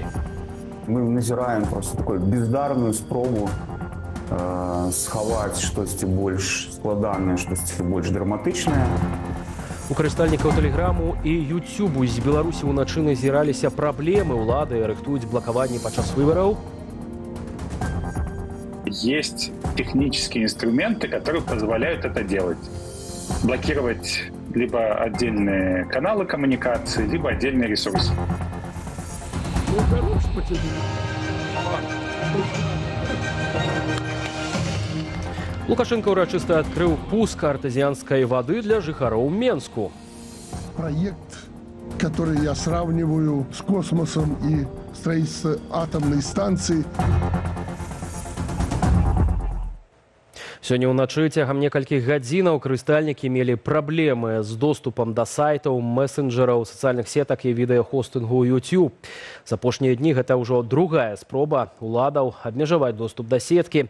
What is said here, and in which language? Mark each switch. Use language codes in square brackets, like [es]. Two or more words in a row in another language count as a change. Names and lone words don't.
[be] Мы назіраем просто такую бездарную спробу схаваць штосьці больш складанае, штосьці больш драматычнае. У карыстальнікаў тэлеграму і Ютубу з Беларусі ўначы назіраліся праблемы. Улады рыхтуюць блакаванне падчас выбараў. [ru] Есть технические инструменты, которые позволяют это делать. Блокировать либо отдельные каналы коммуникации, либо отдельные ресурсы. [be] Лукашенко урачыста адкрыў пуск [ru] артезианской воды [be] для жыхароў Менску. [ru] Проект, который я сравниваю с космосом и строительством атомной станции. [be] Сёння ўначы цягам некалькіх гадзінаў карыстальнікі мелі праблемы з доступам да сайтаў, месенджераў, сацыяльных сетак і відэахостынгу YouTube. За апошнія дні гэта ўжо другая спроба уладаў абмежаваць доступ да сеткі.